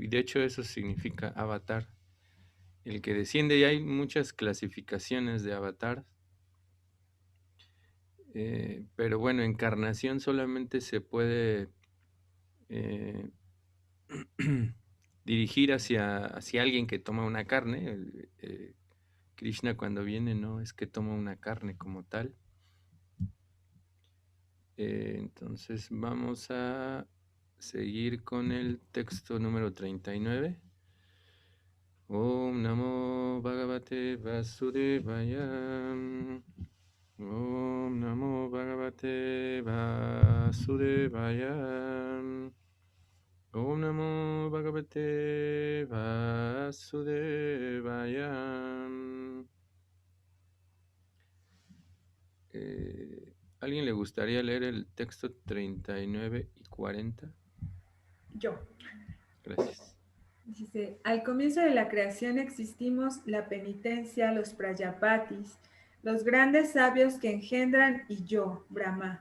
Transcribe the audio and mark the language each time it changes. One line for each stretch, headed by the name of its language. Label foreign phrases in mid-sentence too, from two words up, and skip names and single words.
Spanish: Y de hecho eso significa avatar. El que desciende, y hay muchas clasificaciones de avatar, pero bueno, encarnación solamente se puede eh, dirigir hacia alguien que toma una carne. Krishna cuando viene no es que toma una carne como tal. Entonces vamos a seguir con el texto número 39.
Sanskrit: ॐ नमो भगवते वासुदेवाय. ॐ नमो भगवते वासुदेवाय. ॐ नमो भगवते वासुदेवाय.
Spanish: ¿Alguien le gustaría leer el texto 39 y 40? Yo. Gracias. Dice, al comienzo de la creación existimos la penitencia, los prayapatis, los grandes sabios que engendran y yo, Brahma.